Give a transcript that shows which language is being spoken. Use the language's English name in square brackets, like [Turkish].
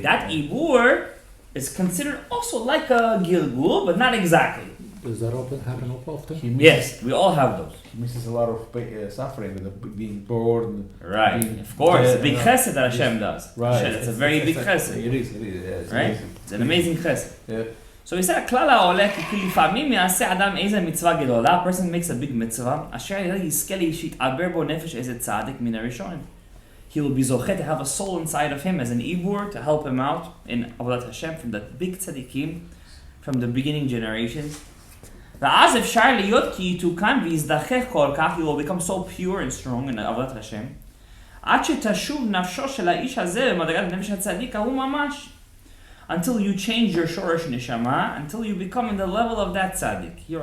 [English] That ibur is considered also like a gilgul, but not exactly. Does that happen often? Yes, we all have those. He misses a lot of suffering with being bored. Right. Of course. It's a big chesed that Hashem does. Right. It's a very big chesed. It is. Yeah, right? Amazing. It's an amazing chesed. Yeah. [Hebrew] So he said, הכלל העולה כי לפעמים יעשה אדם איזה מצווה גדולה, [English] a person makes a big mitzvah, [Hebrew] אשר יזכה לי שיתעבר בו נפש איזה צדיק מן הראשון. [English] He will be zoche to have a soul inside of him as an ibur to help him out in Avodat Hashem from the big tzaddikim, from the beginning generations. [Hebrew] ואז אפשר להיות כי יתוקן ויזדחך כל כך, [English] he will become so pure and strong in Avodat Hashem, [Hebrew] עד שתשוב נפשו של האיש הזה במדרגת נפש הצדיק ההוא ממש. [English] Until you change your shorish neshama, until you become in the level of that tzaddik.